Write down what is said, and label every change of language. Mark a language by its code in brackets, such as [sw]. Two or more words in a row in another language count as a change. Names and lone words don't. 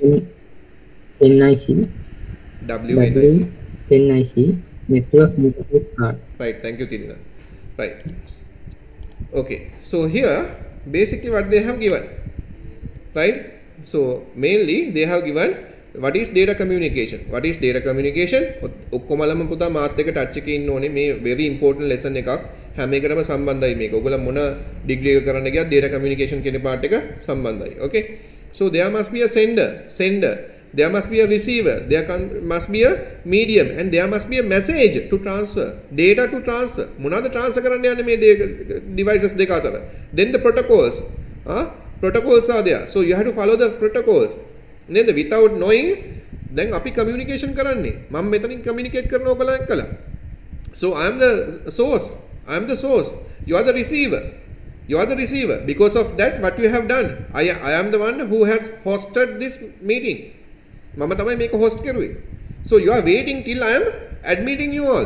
[en] WNIC, network interface card. Right, thank you, Tirina. Right. Okay, so here basically what they have given, right? So mainly they have given what is data communication. What is data communication? [si] ඔක්කොමලම පුතා මාත් එක ටච් එකේ ඉන්න ඕනේ. මේ [en] very important lesson [si] එකක්. හැම එකටම සම්බන්ධයි මේක. ඔයගොල්ලෝ මොන ඩිග්‍රී එක කරන්න ගියත් [en] data communication [si] කියන part එක සම්බන්ධයි. [en] Okay? So there must be a sender, there must be a receiver, must be a medium, and there must be a message to transfer, data to transfer. [si] මොනවාද transfer කරන්න යන්නේ මේ devices දෙක අතර? [en] Then the protocols. Protocols are there. So you have to follow the protocols. [si] නේද? [en] Without knowing then [si] අපි communication කරන්නේ. මම මෙතනින් communicate කරන ඔයගොල්ලෝ එක්කලා. [en] So I am the source. You are the receiver. Because of that, what you have done, I am the one who has hosted this meeting. [si] මම තමයි මේක host කළේ. [en] So you are waiting till I am admitting you all.